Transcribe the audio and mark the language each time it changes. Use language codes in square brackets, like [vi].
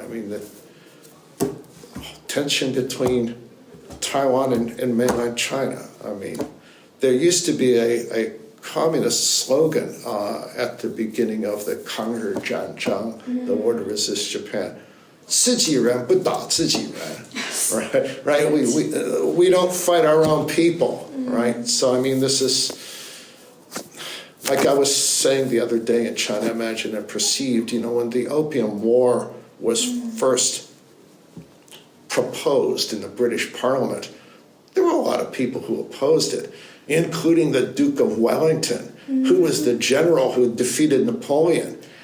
[en] I mean, the tension between Taiwan and mainland China. I mean, there used to be a communist slogan at the beginning of the Kanghe Jianzhang, the war to resist Japan. [zh] 自己人不打自己人, [en] right? We don't fight our own people, right? So I mean, this is, like I was saying the other day in China Imagined and Perceived, when the Opium War was first proposed in the British Parliament, there were a lot of people who opposed it, including the Duke of Wellington, who was the general who defeated Napoleon.